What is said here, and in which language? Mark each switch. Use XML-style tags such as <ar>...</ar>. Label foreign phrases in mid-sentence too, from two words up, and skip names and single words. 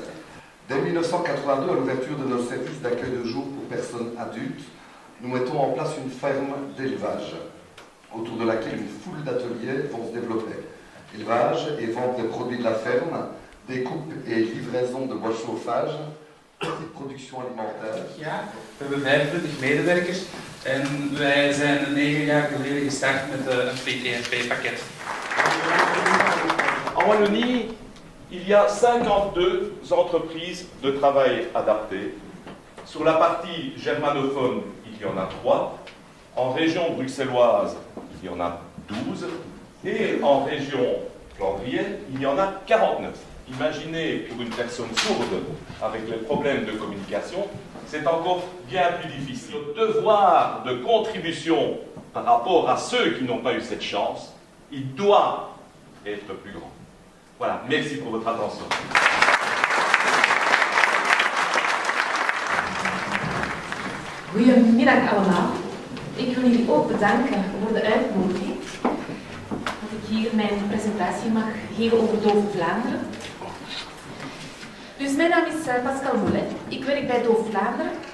<fr>Dès 1982, à l'ouverture de nos services d'accueil de jour pour personnes adultes, nous mettons en place une ferme d'élevage, autour de laquelle une foule d'ateliers vont se développer. Élevage et vente des produits de la ferme, découpe et livraison de bois de chauffage, production alimentaire.</fr> <nl>Ja, we hebben 25 medewerkers en wij zijn 9 jaar geleden gestart met een PTSP-pakket.</nl> <fr>En Wallonie, il y a 52 entreprises de travail adapté. Sur la partie germanophone, il y en a 3. En région bruxelloise, il y en a 12. Et en région flandrienne, il y en a 49. Imaginez pour une personne sourde avec les problèmes de communication, c'est encore bien plus difficile. Le devoir de contribution par rapport à ceux qui n'ont pas eu cette chance, il doit être plus grand. Voilà, merci pour votre attention.</fr> <nl>Goedemiddag allemaal. Ik wil jullie ook bedanken voor de uitnodiging. Dat ik hier mijn presentatie mag geven over Doof Vlaanderen. Dus mijn naam is Pascal Moulet. Ik werk bij Doof Vlaanderen.</nl>